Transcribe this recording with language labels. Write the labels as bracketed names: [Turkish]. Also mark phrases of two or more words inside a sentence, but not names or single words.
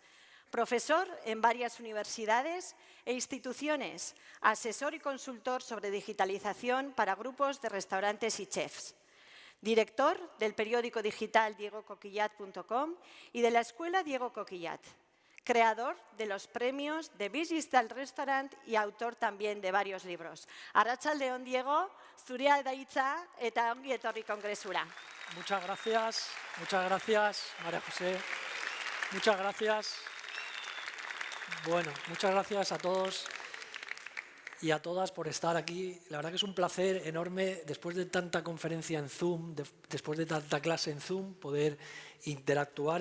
[Spanish] Profesor en varias universidades e instituciones, asesor y consultor sobre digitalización para grupos de restaurantes y chefs. Director del periódico digital diegokokillat.com y de la escuela Diego Kokillat. Creador de los premios de Digital Restaurant y autor también de varios libros. [Basque] Arratsaldeon, Diego, zurea da hitza eta ongi etorri kongresura. [Spanish] Muchas gracias, María José. Muchas gracias. Bueno, muchas gracias a todos y a todas por estar aquí. La verdad que es un placer enorme, después de tanta conferencia en Zoom, después de tanta clase en Zoom, poder interactuar.